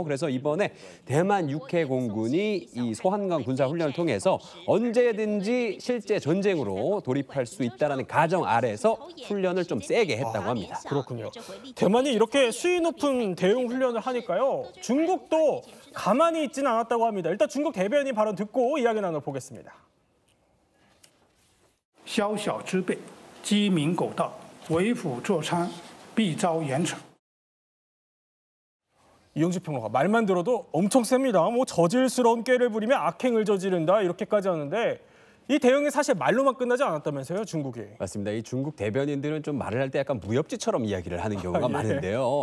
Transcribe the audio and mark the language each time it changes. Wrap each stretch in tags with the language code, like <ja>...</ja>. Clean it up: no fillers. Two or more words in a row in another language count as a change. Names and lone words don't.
<ko>그래서 이번에 대만 6회 공군이 이 소한강 군사훈련을 통해서 언제든지 실제 전쟁으로 돌입할 수 있다는 가정 아래서 훈련을 좀 세게 했다고 합니다. 그렇군요. 대만이 이렇게 수위 높은 대응 훈련을 하니까요. 중국도 가만히 있지는 않았다고 합니다. 일단 중국 대변인 발언 듣고 이야기 나눠보겠습니다.</ko> <zh>宵小之辈 鸡鸣狗盗，为虎作伥，必遭严惩。</zh> <ko>이용재 평론가 말만 들어도 엄청 셉니다. 뭐 저질스러운 꾀를 부리며 악행을 저지른다 이렇게까지 하는데 이 대응이 사실 말로만 끝나지 않았다면서요, 중국이? 맞습니다. 이 중국 대변인들은 좀 말을 할 때 약간 무협지처럼 이야기를 하는 경우가 많은데요.</ko>